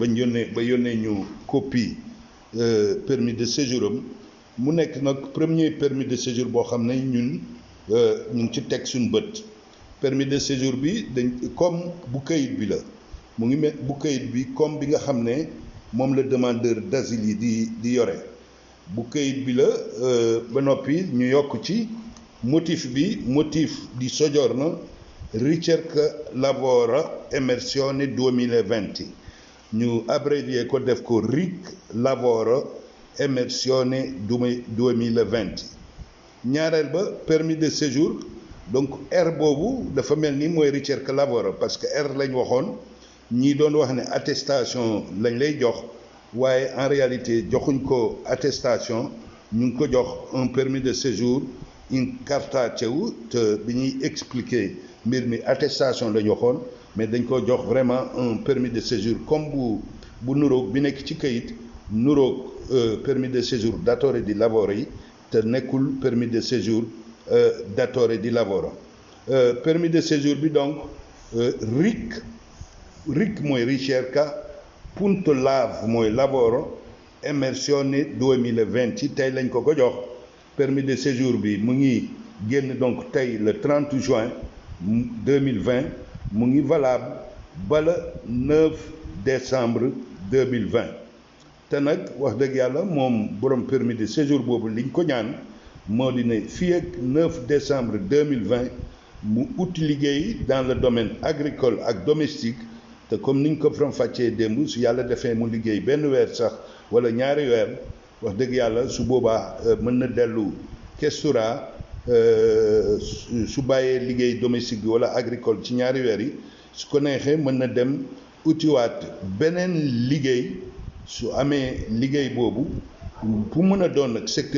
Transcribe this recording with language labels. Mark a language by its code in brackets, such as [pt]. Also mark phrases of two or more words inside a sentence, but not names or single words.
[wo] yónnee ñu [fr] copie permis de séjour [wo] am mu nekk nag [fr] premier permis de séjour [wo] boo xam ne ñun ñu ngi ci teg suñu bët [fr] permis de séjour [wo] bi dañ comme bu kayit bi la mu ngi mel bu kayit bi comme bi nga xam ne moom la [fr] demandeur d'asile [wo] yi di yore bu kayit bi la ba noppi ñu yokk ci motif [it] di soggiorno ricerca lavoro emersione 2020 [wo] ñu abbrevier ko def ko [it] RIC lavoro emersione 2020 [wo] ñaareel ba [fr] permis de séjour donc [wo] R boobu dafa mel ni mooy [it] ricerca lavoro [fr] parce que [wo] R lañ waxoon ñii doon wax ne attestation lañ lay jox waaye [fr] en réalité [wo] joxuñ ko attestation ñu ngi ko jox [fr] un permis de séjour une carta [wo] cew te bi ñuy expliquer mbir mi attestation lañ waxoon mais dañ ko jox [fr] vraiment un permis de séjour comme [wo] bu nuroog bi nekk ci kayit nuroog [fr] permis de séjour [it] datore di lavoro [wo] yi te nekkul [fr] permis de séjour [it] datore di lavoro [fr] permis de séjour [wo] bi donc RIC mooy [it] ricerca punto lav [wo] mooy [it] lavoro emersione 2020 [wo] tey lañ ko jox [fr] permis de séjour [wo] bi mu ngi génn donc tey le 30 juin 2020 mu ngi valable ba [fr] le 9 décembre 2020 [wo] te nag wax dëgg yàlla moom borom permis de séjour boobu liñ ko ñaan moo di ne fii ak [fr] 9 décembre 2020 [wo] mu ut liggéey [fr] dans le domaine agricole [wo] ak domestique te comme niñ ko faram fàccee démb su yàlla defee mu liggéey benn weer sax wala ñaari weer wax dëgg yàlla su boobaa mën na dellu Questura su bàyyee liggéey domestique bi wala agricole ci ñaari weer yi su ko neexee mën na dem utiwaat beneen liggéey su amee liggéey boobu bu mën a doon nag secteur